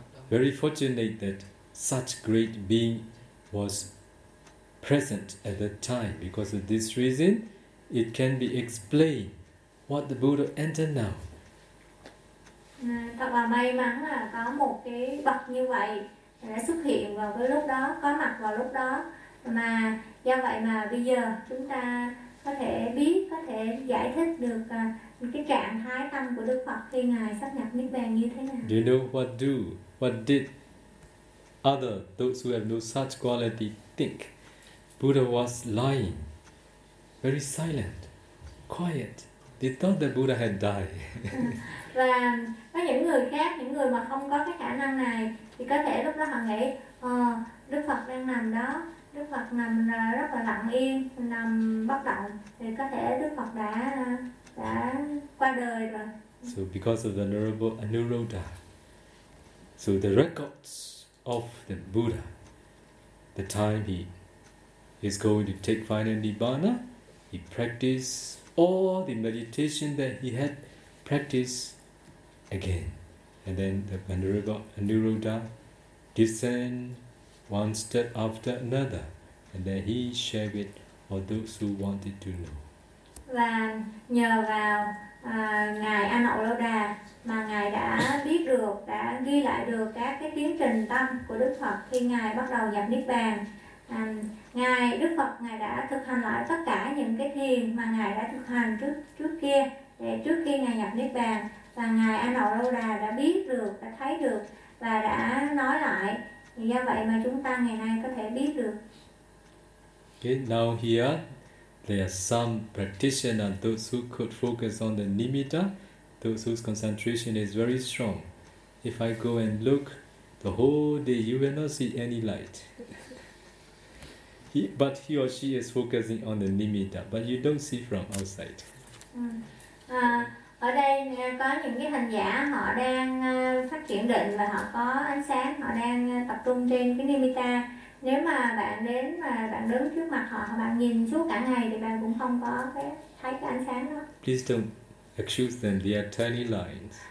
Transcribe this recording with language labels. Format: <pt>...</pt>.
<en>Very fortunate that such great being was present at that time. Because of this reason, it can be explained what the Buddha entered now.</en> <vi>Thật là may mắn là có một cái bậc như vậy đã xuất hiện vào cái lúc đó, có mặt vào lúc đó. Mà do vậy mà bây giờ chúng ta có thể biết, có thể giải thích được cái trạng thái tâm của Đức Phật khi ngài sắp nhập Niết Bàn như thế nào.</vi> <en>Do you know what do, what did other, those who have no such quality, think? Buddha was lying, very silent, quiet. They thought that Buddha had died.</en> <vi>Và có những người khác, những người mà không có cái khả năng này, thì có thể lúc đó họ nghĩ, Đức Phật đang nằm đó, Đức Phật nằm rất là lặng yên, nằm bất động, thì có thể Đức Phật đã qua đời rồi.</vi> <en>So because of the Venerable Anuruddha, so the records of the Buddha, the time he is going to take final Nibbana, he practiced all the meditation that he had practiced again. And then the Venerable Anuruddha descend one step after another, and then he shared it for those who wanted to know.</en> <vi>Và nhờ vào ngài Anh Hậu Lâu Đà mà ngài đã biết được, đã ghi lại được các cái tiến trình tâm của Đức Phật khi ngài bắt đầu nhập Niết Bàn. Ngài Đức Phật ngài đã thực hành lại tất cả những cái thiền mà ngài đã thực hành trước kia để trước khi ngài nhập Niết Bàn. Và ngài Anh Hậu Lâu Đà đã biết được, đã thấy được và đã nói lại. Thì do vậy mà chúng ta ngày nay có thể biết được.</vi> <en>Okay, now here there are some practitioners, those who could focus on the nimitta, those whose concentration is very strong. If I go and look the whole day, you will not see any light. But he or she is focusing on the nimitta, but you don't see from outside.</en> <vi>Ở đây có những cái hành giả họ đang phát triển định và họ có ánh sáng, họ đang tập trung trên cái nimitta. Nếu mà bạn đến mà bạn đứng trước mặt họ, bạn nhìn suốt cả ngày thì bạn cũng không có thấy cái ánh sáng đó.</vi> <en>Please don't accuse them, they are tiny lines.</en>